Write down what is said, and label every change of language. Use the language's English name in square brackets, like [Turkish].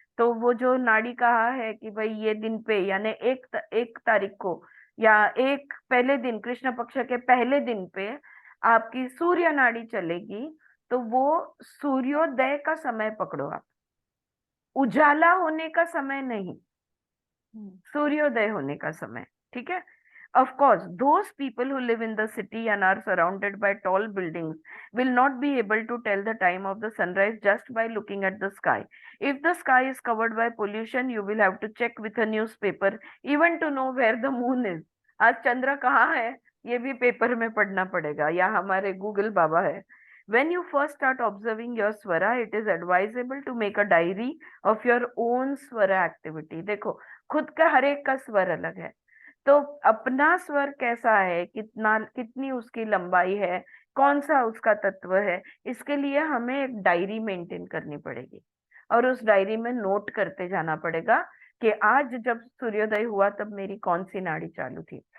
[Hindi] तो वो जो नाड़ी कहा है कि भाई ये दिन पे यानी एक तारीख को या एक पहले दिन, कृष्ण पक्ष के पहले दिन पे आपकी सूर्य नाड़ी चलेगी, तो वो सूर्योदय का समय पकड़ो आप, उजाला होने का समय नहीं, सूर्योदय होने का समय। ठीक है, [English] Of course, those people who live in the city and are surrounded by tall buildings will not be able to tell the time of the sunrise just by looking at the sky. If the sky is covered by pollution, you will have to check with a newspaper even to know where the moon is. [Hindi] आज चंद्र कहाँ है ये भी paper में पढ़ना पड़ेगा, या हमारे गूगल बाबा है. [English] When you first start observing your swara, it is advisable to make a diary of your own swara activity. [Hindi] देखो, खुद का हर एक का स्वर अलग है, तो अपना स्वर कैसा है, कितनी उसकी लंबाई है, कौन सा उसका तत्व है, इसके लिए हमें एक डायरी मेंटेन करनी पड़ेगी और उस डायरी में नोट करते जाना पड़ेगा कि आज जब सूर्योदय हुआ तब मेरी कौन सी नाड़ी चालू थी.